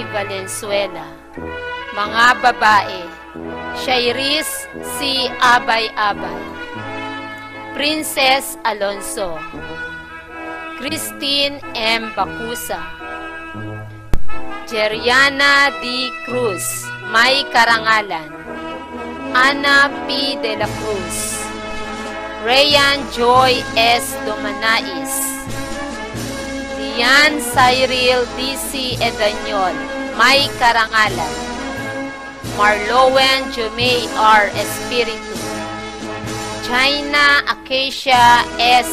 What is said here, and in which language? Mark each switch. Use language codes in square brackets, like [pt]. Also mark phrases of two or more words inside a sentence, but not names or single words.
[tl] Valenzuela. Mga babae: Shairis C. Abay-Abay, Princess Alonso, Christine M. Bacusa, Jeriana D. Cruz, May Karangalan, Ana P. De La Cruz, Rayan Joy S. Domanais, Dian Cyril D.C. Edanyol, May Karangalan, Marlowen Jumay R. Espiritu, China Acacia S.